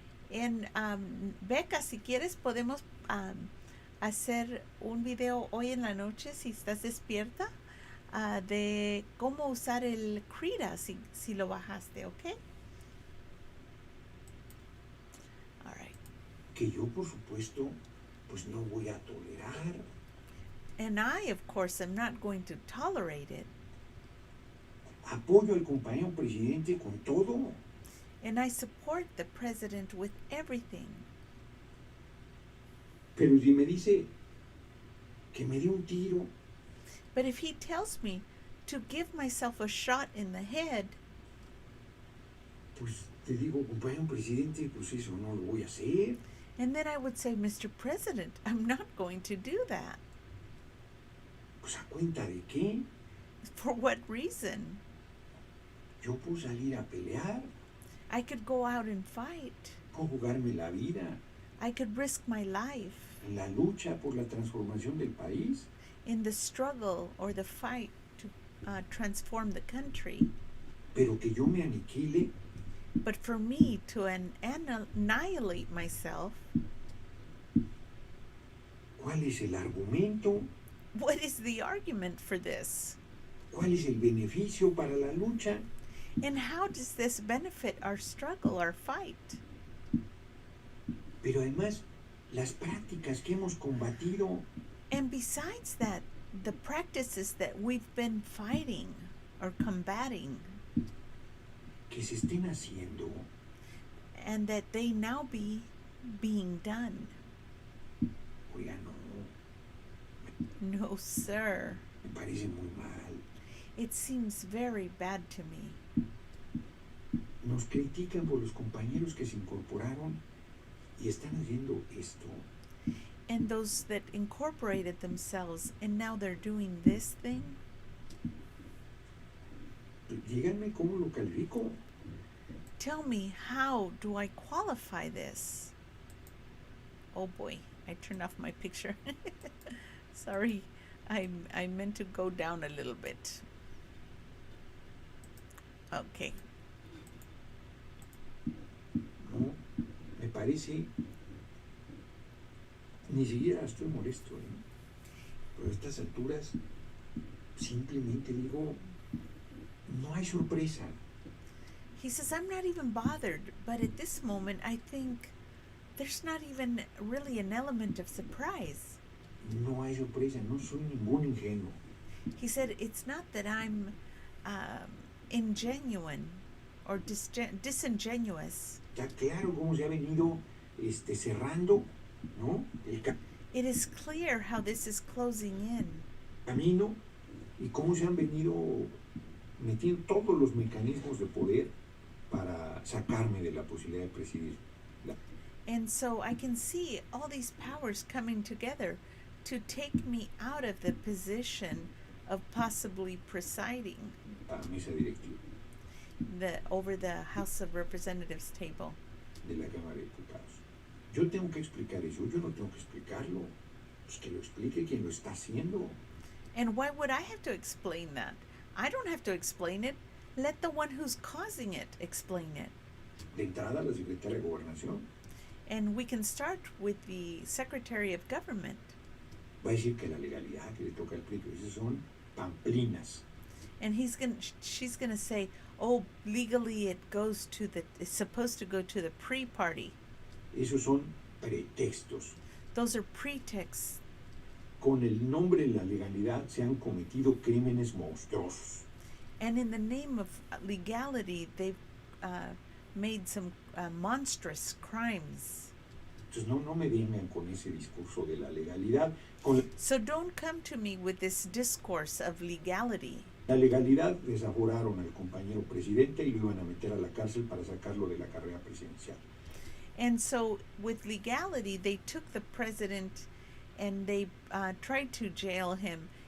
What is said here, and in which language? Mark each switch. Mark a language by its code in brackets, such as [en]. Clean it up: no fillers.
[es] En Beca, si quieres, podemos hacer un video hoy en la noche, si estás despierta, de cómo usar el Krita, si lo bajaste, ¿ok? [en] All right. [es] Que yo, por supuesto, pues no voy a tolerar. [en] And I, of course, am not going to tolerate it. [es] Apoyo al compañero presidente con todo. [en] And I support the president with everything. [es] Pero si me dice que me dé un tiro, [en] But if he tells me to give myself a shot in the head, [es] pues te digo, compañero presidente, pues eso no lo voy a hacer. [en] and then I would say, Mr. President, I'm not going to do that. [es] Pues a cuenta de qué, [en] For what reason? [es] yo puedo salir a pelear, [en] I could go out and fight. [es] puedo jugarme la vida [en] I could risk my life [es] en la lucha por la transformación del país. [en] in the struggle or the fight to transform the country. [es] Pero que yo me aniquile, [en] But for me to annihilate myself, [es] ¿cuál es el argumento? [en] what is the argument for this? [es] ¿Cuál es el beneficio para la lucha? [en] And how does this benefit our struggle, our fight? [es] Pero además, las prácticas que hemos combatido, [en] And besides that, the practices that we've been fighting or combating, [es] que se estén haciendo, [en] and that they now be being done. [es] oiga, no, [en] No, sir. [es] me parece muy mal. [en] It seems very bad to me. [es] Nos critican por los compañeros que se incorporaron y están haciendo esto. [en] And those that incorporated themselves and now they're doing this thing. [es] Díganme cómo lo califico. [en] Tell me, how do I qualify this? Oh boy, I turned off my picture. Sorry, I meant to go down a little bit. Okay. [es] No, me parece, ni siquiera estoy molesto, ¿eh? Pero a estas alturas, simplemente digo, no hay sorpresa. [en] He says, I'm not even bothered, but at this moment, I think there's not even really an element of surprise. [es] No hay sorpresa, no soy ningún ingenuo. [en] He said, it's not that I'm ingenuine or disingenuous. [es] Está claro cómo se ha venido cerrando, ¿no? El [en] It is clear how this is closing in [es] camino y cómo se han venido metiendo todos los mecanismos de poder para sacarme de la posibilidad de presidir. [en] and so I can see all these powers coming together to take me out of the position of possibly presiding [es] La mesa directiva [en] over the House of Representatives table. [es] de la Cámara de Diputados. Yo tengo que explicar eso, yo no tengo que explicarlo. Pues que lo explique quien lo está haciendo. [en] And why would I have to explain that? I don't have to explain it. Let the one who's causing it explain it. [es] De entrada, la secretaria de Gobernación [en] And we can start with the Secretary of Government. [es] va a decir que la legalidad que le toca al PRI, que esas son pamplinas. [en] And she's gonna say, oh, legally it's supposed to go to the pre-party. [es] Esos son pretextos. [en] Those are pretexts. [es] Con el nombre de la legalidad se han cometido crímenes monstruosos. [en] And in the name of legality, they've made some monstrous crimes. [es] Entonces no me vengan con ese discurso de la legalidad. Con [en] So don't come to me with this discourse of legality. [es] la legalidad desaforaron al compañero presidente y lo iban a meter a la cárcel para sacarlo de la carrera presidencial. [en] And so with legality, they took the president and they tried to jail him.